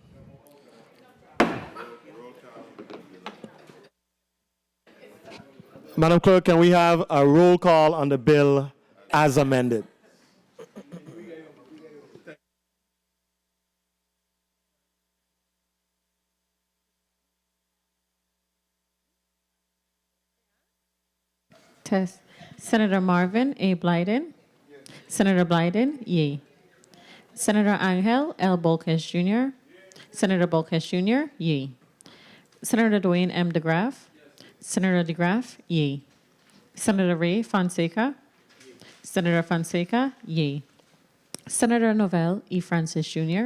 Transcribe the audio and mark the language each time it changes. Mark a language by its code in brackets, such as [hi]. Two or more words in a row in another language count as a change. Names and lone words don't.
[en] Madam Clerk, can we have a roll call on the bill as amended? Test. Senator Marvin A. Blyden. Senator Blyden, yea. Senator Angel L. Bolkes Jr. Senator Bolkes Jr., yea. Senator Dwayne M. DeGraff. Senator DeGraff, yea. Senator Ray Fonseca. Senator Fonseca, yea. Senator Novell E. Francis Jr.